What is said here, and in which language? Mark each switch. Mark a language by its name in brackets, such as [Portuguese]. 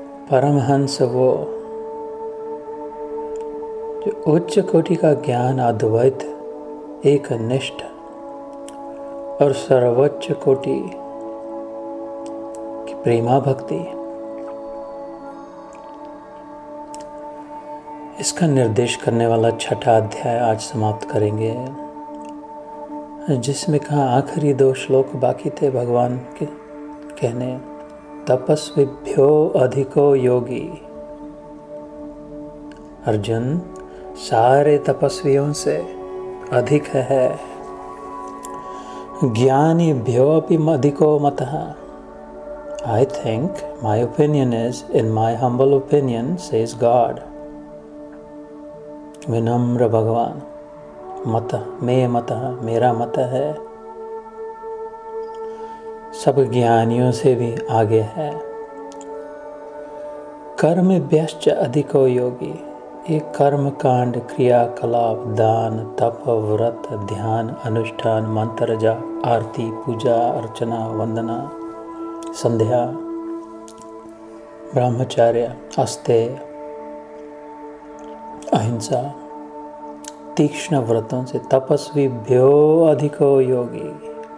[Hindi] परमहंस वो जो उच्च कोटि का ज्ञान, अद्वैत, एक निष्ठ और सर्वोच्च कोटि की प्रेमा भक्ति, इसका निर्देश करने वाला 6ठा अध्याय आज समाप्त करेंगे, जिसमें कहा आखिरी 2 श्लोक बाकी थे भगवान के कहने। [Sanskrit] तपस्विभ्यो अधिको योगी। [Hindi] अर्जुन सारे तपस्वियों से अधिक है। [Sanskrit] ज्ञानीभ्यो अपि अधिको मतः। [English] I think my opinion is, in my humble opinion, says God. [Hindi] विनम्र भगवान। मत मे मत, मेरा मत है, सब ज्ञानियों से भी आगे है। [Sanskrit] कर्मभ्यश्च अधिको योगी। [Hindi] एक कर्म कांड, क्रियाकलाप, दान, तप, व्रत, ध्यान, अनुष्ठान, मंत्र जाप, आरती, पूजा, अर्चना, वंदना, संध्या, ब्रह्मचर्य, अस्तेय, अहिंसा, तीक्ष्ण व्रतों से [Sanskrit] तपस्विभ्यो अधिको योगी।